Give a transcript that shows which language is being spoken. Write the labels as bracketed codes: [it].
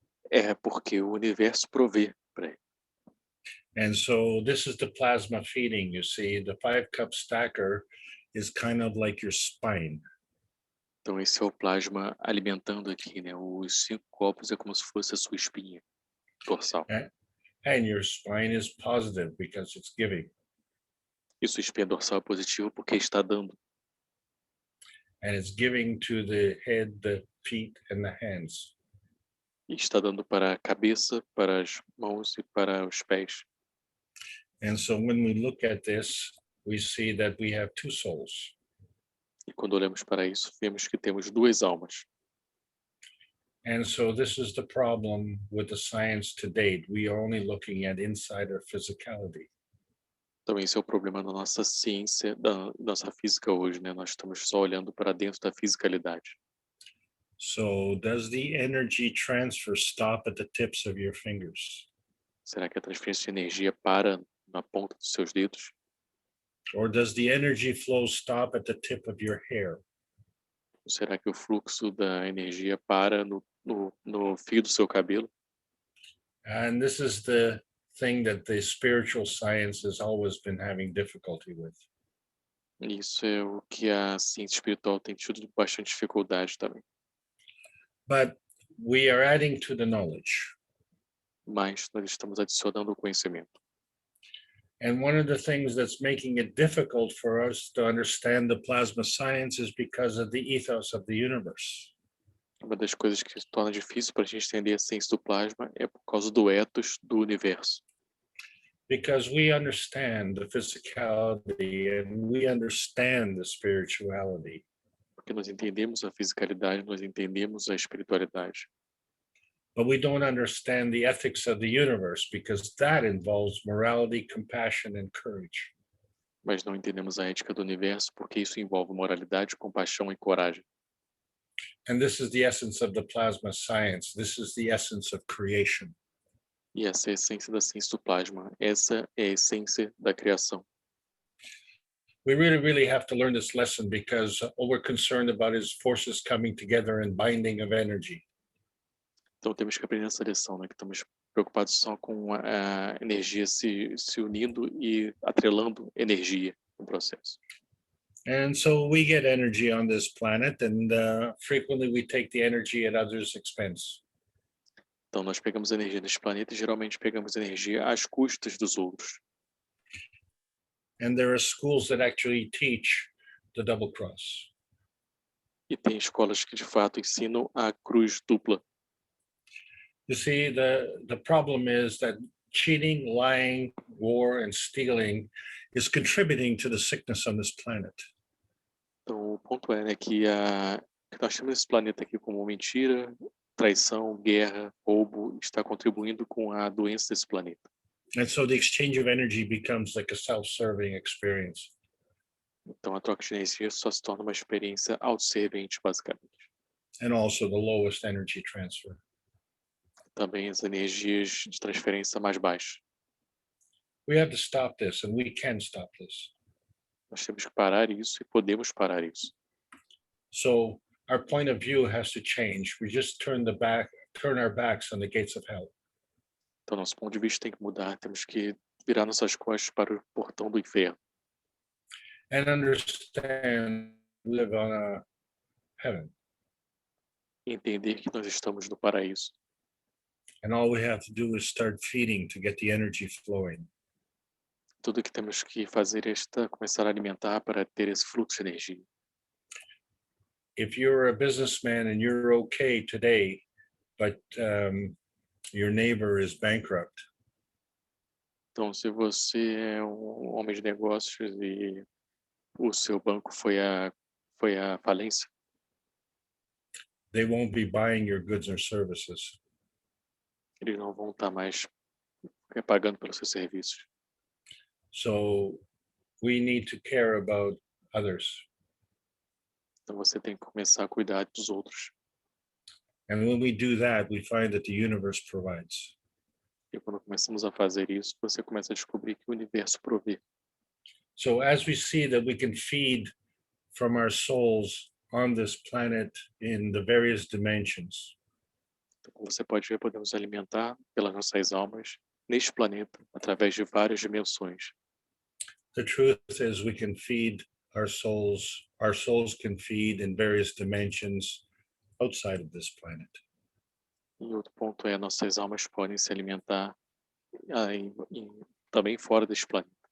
[pt] É porque o universo provê para ele. [en] And so this is the plasma feeding, you see. The 5 cup stacker is kind of like your spine. [pt] Então esse é o plasma alimentando aqui, né? Os 5 copos é como se fosse a sua espinha dorsal. [en] And your spine is positive because it's giving. [pt] E sua espinha dorsal é positiva porque está dando. [en] And it's giving to the head, the feet, and the hands. [pt] E está dando para a cabeça, para as mãos e para os pés. [en] And so when we look at this, we see that we have 2 souls. [pt] E quando olhamos para isso, vemos que temos 2 almas. [en] And so this is the problem with the science to date. We are only looking at inside our physicality. [pt] Então esse é o problema da nossa ciência, da nossa física hoje, né? Nós estamos só olhando para dentro da fisicalidade. [en] So does the energy transfer stop at the tips of your fingers? [pt] Será que a transferência de energia para na ponta dos seus dedos? [en] Or does the energy flow stop at the tip of your hair? [pt] Ou será que o fluxo da energia para no fio do seu cabelo? [en] And this is the thing that the spiritual science has always been having difficulty with. [pt] Isso é o que a ciência espiritual tem tido bastante dificuldade também. [en] But we are adding to the knowledge. [pt] Mas nós estamos adicionando o conhecimento. [en] And one of the things that's making it difficult for us to understand the plasma science is because of the ethos of the universe. [pt] Uma das coisas que torna difícil para a gente entender a ciência do plasma é por causa do ethos do universo. [en] Because we understand the physicality and we understand the spirituality. [pt] Porque nós entendemos a fisicalidade, nós entendemos a espiritualidade. [en] But we don't understand the ethics of the universe because that involves morality, compassion, and courage. [pt] Mas não entendemos a ética do universo porque isso envolve moralidade, compaixão e coragem. [en] And this is the essence of the plasma science. This is the essence of creation. [pt] E essa é a essência da ciência do plasma. Essa é a essência da criação. [en] We really have to learn this lesson because all we're concerned about is forces coming together and binding of energy. [pt] Então temos que aprender essa lição, né? Que estamos preocupados só com a energia se unindo e atrelando energia no processo. [en] And so we get energy on this planet and frequently we take the energy at others' expense. [pt] Então nós pegamos energia nesse planeta e geralmente pegamos energia às custas dos outros. [en] And there are schools that actually teach the double cross. [pt] E tem escolas que de fato ensinam a cruz dupla. [en] You see, the problem is that cheating, lying, war, and stealing is contributing to the sickness on this planet. [pt] Então o ponto é, né, que nós temos esse planeta aqui como mentira, traição, guerra, roubo, está contribuindo com a doença desse planeta. [en] And so the exchange of energy becomes like a self-serving experience. [pt] Então a troca de energia só se torna uma experiência autosservente, basicamente. [en] And also the lowest energy transfer. [pt] Também as energias de transferência mais baixas. [en] We have to stop this, and we can stop this. [pt] Nós temos que parar isso e podemos parar isso. [en] So our point of view has to change. We just turn our backs on the gates of hell. [pt] Então nosso ponto de vista tem que mudar, temos que virar nossas costas para o portão do inferno. [en] And understand we live on a heaven. [pt] E entender que nós estamos no paraíso. [en] And all we have to do is start feeding to get the energy flowing. [pt] Tudo que temos que fazer é começar a alimentar para ter esse fluxo de energia. [en] If you're a businessman and you're okay today, but your neighbor is bankrupt, [pt] Então, se você é um homem de negócios e o seu banco foi a falência, [en] they won't be buying your goods or services. [pt] eles não vão estar mais pagando pelos seus serviços. [en] So we need to care about others. [pt] Então, você tem que começar a cuidar dos outros. [en] And when we do that, we find that the universe provides. [pt] E quando começamos a fazer isso, você começa a descobrir que o universo provê. [en] So as we see that we can feed from our souls on this planet in the various dimensions, [pt] Então, como você pode ver, podemos alimentar pelas nossas almas neste planeta através de várias dimensões. [en] the truth is we can feed our souls can feed in various dimensions outside of this planet. [pt] E outro ponto é nossas almas podem se alimentar também fora deste planeta.